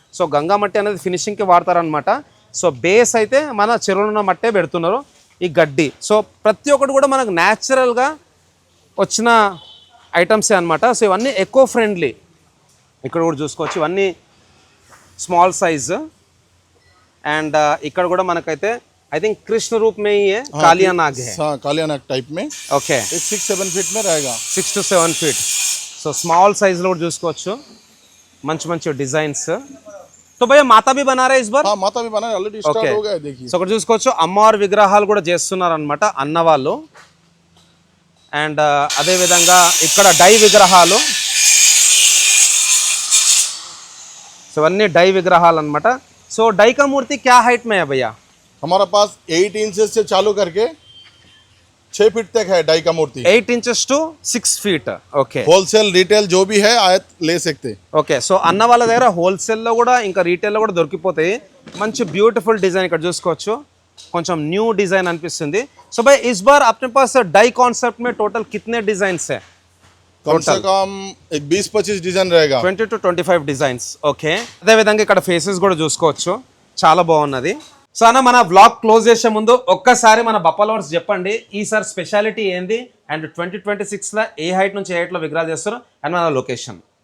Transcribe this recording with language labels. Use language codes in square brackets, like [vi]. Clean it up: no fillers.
[te] So Ganga మట్టి అనేది ఫినిషింగ్కి వాడతారనమాట. So base అయితే మన చెరువులో ఉన్న మట్టే పెడుతున్నారు. ఈ గడ్డి సో ప్రతి ఒక్కటి కూడా మనకు న్యాచురల్గా వచ్చిన ఐటమ్సే అనమాట. సో ఇవన్నీ ఎకో ఫ్రెండ్లీ. ఇక్కడ కూడా చూసుకోవచ్చు ఇవన్నీ స్మాల్ సైజ్. అండ్ ఇక్కడ కూడా మనకైతే [hi] आई थिंक कृष्ण रूप में ही है, कालिया नाग है. हाँ, कालिया नाग टाइप में. ओके. 6-7 फीट में रहेगा. [te] 6 to 7 feet. సో స్మాల్ సైజ్లో కూడా చూసుకోవచ్చు. మంచి మంచి డిజైన్స్. [hi] तो भैया माता भी बना रहे इस बार? हाँ, माता भी बना रहे, ऑलरेडी स्टार्ट हो गया है. देखिए [te] సో ఇక్కడ చూసుకోవచ్చు అమ్మవారి విగ్రహాలు కూడా చేస్తున్నారు అనమాట అన్న వాళ్ళు. అండ్ అదే విధంగా ఇక్కడ డై విగ్రహాలు. సో అన్ని డై విగ్రహాలు అనమాట. [hi] సో డై का मूर्ति क्या हाइट में है भैया? हमारा पास 8 इंचेस से चालू करके 6 फीट तक है डाई का मूर्ति. [te] 8 inches to 6 feet. Okay. [hi] Wholesale retail जो भी है आयत ले सकते. [te] ఓకే. సో అన్న వాళ్ళ దగ్గర హోల్సేల్లో కూడా ఇంకా రీటైల్లో కూడా దొరికిపోతాయి. మంచి బ్యూటిఫుల్ డిజైన్ ఇక్కడ చూసుకోవచ్చు. కొంచెం న్యూ డిజైన్ అనిపిస్తుంది. [hi] సో भाई इस बार अपने पास डाई कॉन्सेप्ट में टोटल कितने डिजाइन्स है? कम से कम एक 20-25 डिजाइन रहेगा. [te] 20 to 25 డిజైన్స్. ఓకే. అదే విధంగా ఇక్కడ ఫేసెస్ కూడా చూసుకోవచ్చు. చాలా బాగున్నది. సో అన్న మన బ్లాగ్ క్లోజ్ చేసే ముందు ఒక్కసారి మన బఫాలోవర్స్ చెప్పండి ఈసారి స్పెషాలిటీ ఏంది అండ్ 2026లో ఏ హైట్ నుంచి ఏ హైట్లో విగ్రహాలు చేస్తారు అండ్ మన లొకేషన్?